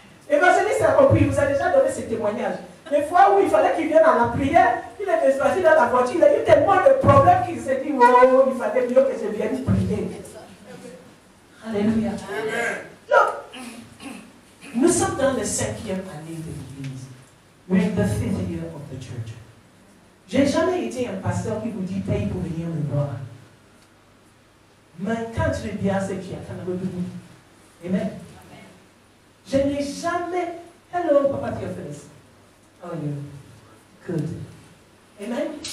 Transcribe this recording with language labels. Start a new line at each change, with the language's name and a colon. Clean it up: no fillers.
French: Évangéliste a compris, il vous a déjà donné ce témoignage. Les fois où il fallait qu'il vienne à la prière, il est parti dans la voiture, il a eu tellement de problèmes qu'il s'est dit, oh, il fallait mieux que je vienne prier. Alléluia. Look, nous sommes dans la 5e année de l'Église.
English: We're in the 5th year of the church.
French: Je n'ai jamais été un pasteur qui vous dit paye pour venir me voir. Mais quand tu es bien, c'est qu'il y a quand même de Amen. Je n'ai jamais.
English: Hello, Papa Théophilus. How are you? Good. Amen.